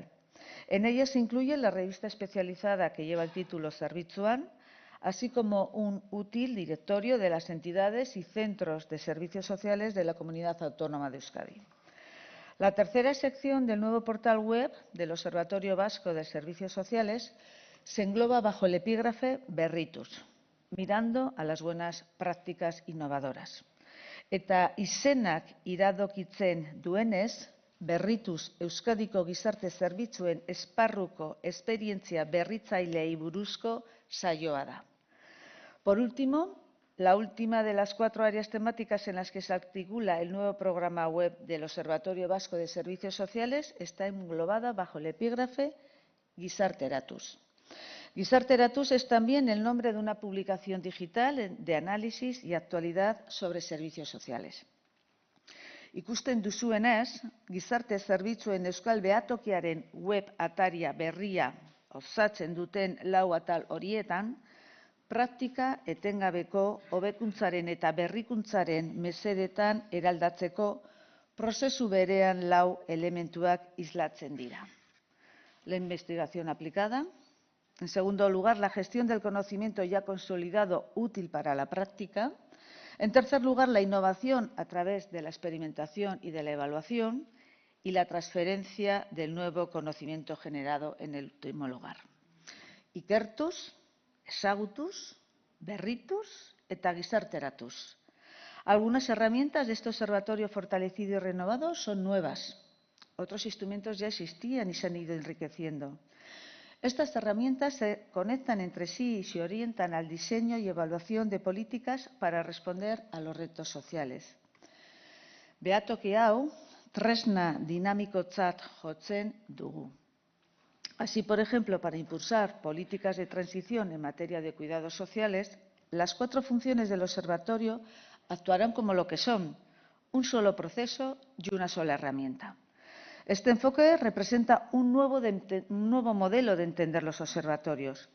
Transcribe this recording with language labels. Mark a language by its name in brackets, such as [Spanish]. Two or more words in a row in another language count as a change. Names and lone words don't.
[Spanish] En ella se incluye la revista especializada que lleva el título Zerbitzuan, así como un útil directorio de las entidades y centros de servicios sociales de la Comunidad Autónoma de Euskadi. La tercera sección del nuevo portal web del Observatorio Vasco de Servicios Sociales se engloba bajo el epígrafe Berritus, mirando a las buenas prácticas innovadoras. [Basque] Eta izenak iradokitzen duenez, Berrituz Euskadiko gizarte zerbitzuen esparruko esperientzia berritzaileei buruzko saioa da. [Spanish] Por último, la última de las 4 áreas temáticas en las que se articula el nuevo programa web del Observatorio Vasco de Servicios Sociales está englobada bajo el epígrafe Gizarteratuz. Gizarteratuz es también el nombre de una publicación digital de análisis y actualidad sobre servicios sociales. [Basque] Ikusten duzuenez, gizarte zerbitzuen Euskal Behatokiaren web ataria berria osatzen duten 4 atal horietan, praktika etengabeko hobekuntzaren eta berrikuntzaren mesedetan eraldatzeko prozesu berean 4 elementuak islatzen dira. [Spanish] La investigación aplicada. En segundo lugar, la gestión del conocimiento ya consolidado útil para la práctica. En tercer lugar, la innovación a través de la experimentación y de la evaluación y la transferencia del nuevo conocimiento generado en el último lugar. [Basque] Ikertuz, ezagutuz, berrituz eta gizarteratuz. [Spanish] Algunas herramientas de este observatorio fortalecido y renovado son nuevas. Otros instrumentos ya existían y se han ido enriqueciendo. Estas herramientas se conectan entre sí y se orientan al diseño y evaluación de políticas para responder a los retos sociales. [Basque] Behatoki hau, tresna dinamikotzat jotzen dugu. [Spanish] Así, por ejemplo, para impulsar políticas de transición en materia de cuidados sociales, las 4 funciones del observatorio actuarán como lo que son, un solo proceso y una sola herramienta. Este enfoque representa un nuevo modelo de entender los observatorios.